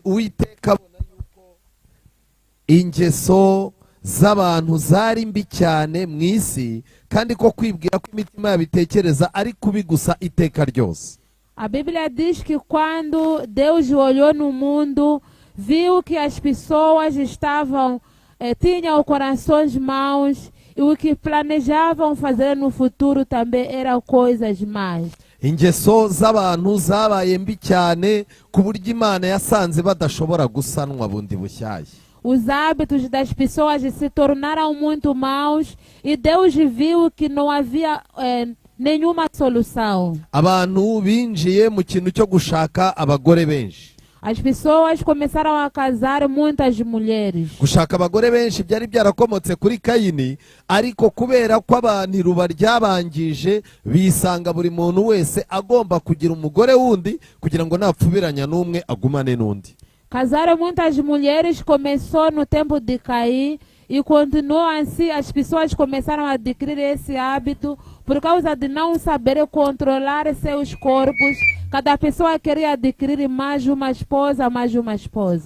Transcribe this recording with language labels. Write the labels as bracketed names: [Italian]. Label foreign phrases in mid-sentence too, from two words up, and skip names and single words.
[Kinyarwanda] Uwiteka abona yuko ingeso z'abantu zari mbi cyane mu isi, kandi ko kwibwira ko imitima yabitekereza ari kubi gusa iteka ryose. [Portuguese] A Bíblia diz que quando Deus olhou no mundo, viu que as pessoas tinham corações maus e o que planejavam fazer no futuro também eram coisas más. [Kinyarwanda] Ingeso z'abantu zabaye mbi cyane ku buryo Imana yasanze badashobora gusanwa bundi bushyashya. [Portuguese] Os hábitos das pessoas se tornaram muito maus e Deus viu que não havia nenhuma solução. [Kinyarwanda] Abantu binjiye mu kintu cyo gushaka abagore benshi. [Portuguese] As pessoas começaram a casar muitas mulheres. [Kinyarwanda] Gushaka abagore benshi byari byarakomotse kuri Kayini, ariko kubera ko abantu iruba ryabangije bisanga buri muntu wese agomba kugira umugore wundi kugira ngo napfubiranya n'umwe agumane n'undi. [Portuguese] Casaram muitas mulheres, começou no tempo de Caim E continuou assim, as pessoas começaram a adquirir esse hábito por causa de não saber controlar seus corpos. Cada pessoa queria adquirir mais uma esposa, mais uma esposa.